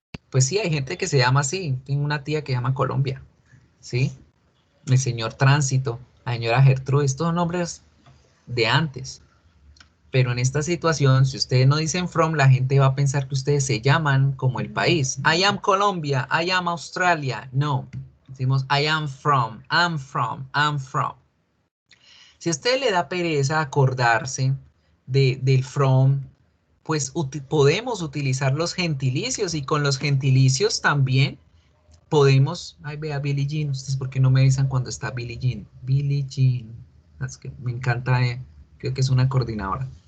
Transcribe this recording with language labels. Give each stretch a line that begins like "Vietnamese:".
Spanish: Pues sí, hay gente que se llama así. Tengo una tía que se llama Colombia, ¿sí? El señor Tránsito, la señora Gertrude, estos son nombres de antes. Pero en esta situación, si ustedes no dicen from, la gente va a pensar que ustedes se llaman como el país.
English: I am Colombia, I am Australia.
Spanish: No, decimos
English: I am from, I'm from, I'm from.
Spanish: Si a usted le da pereza acordarse del from, pues podemos utilizar los gentilicios y con los gentilicios también podemos, ay vea Billie Jean, ustedes por qué no me avisan cuando está Billie Jean. Billie Jean, es que me encanta, creo que es una coordinadora.